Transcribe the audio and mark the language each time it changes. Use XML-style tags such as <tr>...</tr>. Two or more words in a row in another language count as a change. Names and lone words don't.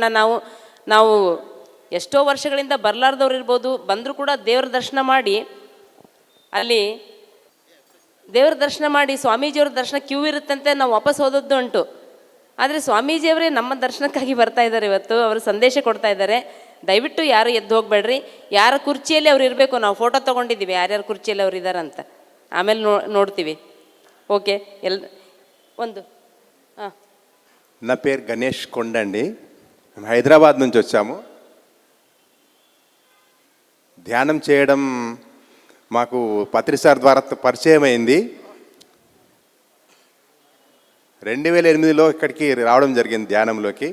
<kn>ನಾವು ಎಷ್ಟೋ ವರ್ಷಗಳಿಂದ ಬರಲಾರ್ದವ್ರು ಇರ್ಬೋದು, ಬಂದರೂ ಕೂಡ ದೇವರ ದರ್ಶನ ಮಾಡಿ ಅಲ್ಲಿ ದೇವರ ದರ್ಶನ ಮಾಡಿ ಸ್ವಾಮೀಜಿಯವ್ರ ದರ್ಶನ ಕ್ಯೂ ಇರುತ್ತಂತೆ, ನಾವು ವಾಪಸ್ ಹೋದದ್ದು ಉಂಟು. ಆದರೆ ಸ್ವಾಮೀಜಿಯವರೇ ನಮ್ಮ ದರ್ಶನಕ್ಕಾಗಿ ಬರ್ತಾ ಇದ್ದಾರೆ. ಇವತ್ತು ಅವರು ಸಂದೇಶ ಕೊಡ್ತಾ ಇದ್ದಾರೆ. ದಯವಿಟ್ಟು ಯಾರು ಎದ್ದು ಹೋಗ್ಬೇಡ್ರಿ. ಯಾರ ಕುರ್ಚಿಯಲ್ಲಿ ಅವ್ರು ಇರಬೇಕು, ನಾವು ಫೋಟೋ ತೊಗೊಂಡಿದ್ದೀವಿ ಯಾರ್ಯಾರ కుర్చీಯಲ್ಲಿ ಅವ್ರು ಇದ್ದಾರಂತ, ಆಮೇಲೆ ನೋಡ್ತೀವಿ. ఓకే ಒಂದು</kn> <te>నా పేరు గణేష్ కొండండి. మేము హైదరాబాద్ నుంచి వచ్చాము. ధ్యానం చేయడం మాకు పత్రి సార్ ద్వారా పరిచయం అయింది. 2008లో ఇక్కడికి రావడం జరిగింది ధ్యానంలోకి.</te>